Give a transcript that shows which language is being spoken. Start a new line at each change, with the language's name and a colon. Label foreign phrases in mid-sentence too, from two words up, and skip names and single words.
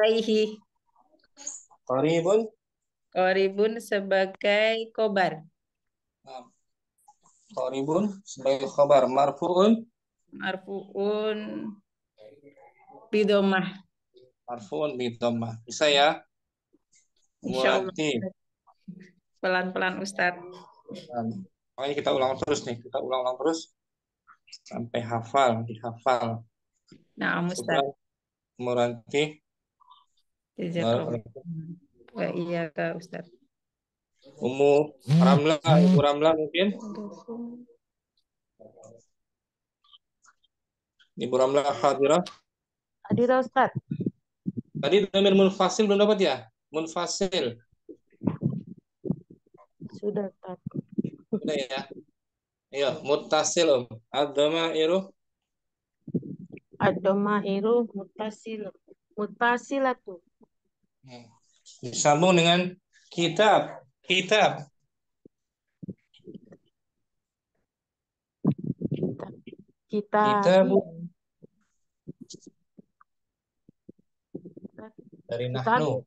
Indonesian: Qaribun sebagai khobar. Qaribun sebagai khobar. Marfu'un bidomah.
Arabic: مرفوع بالضمة.
Indonesian: Bisa ya? Muranti. Pelan-pelan Ustadz. Makanya kita ulang terus nih. Kita ulang terus sampai dihafal. Nah, Ustadz. Muranti. Iya Kak Ustadz. Ibu Ramla mungkin. Ibu Ramla hadirah. Hadirah Ustadz. Tadi domir munfasil belum dapat ya? Munfasil. Sudah Ustadz. Sudah ya. Ayo, muttasil Om. Ad-dhamairu.
Arabic: الضمائر المتصلة.
Indonesian: Disambung dengan kitab. Kitabu. Dari nahnu.